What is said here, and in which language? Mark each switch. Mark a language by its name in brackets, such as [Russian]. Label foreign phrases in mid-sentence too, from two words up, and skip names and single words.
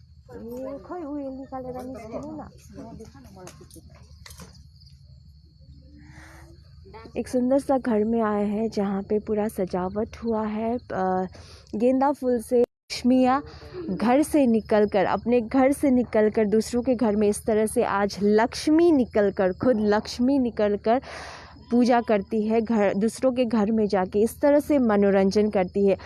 [Nepali] ए खोइ उयो निकालेर निस्किनु न। [Hindi] एक सुंदर सा घर में आए हैं जहाँ पे पूरा सजावट हुआ है गेंदा फूल से। लक्ष्मियाँ घर से निकलकर, अपने घर से निकलकर दूसरों के घर में इस तरह से आज लक्ष्मी निकलकर, खुद लक्ष्मी निकलकर पूजा करती है, घर दूसरों के घर में जाके इस तरह से मनोरंजन करती है।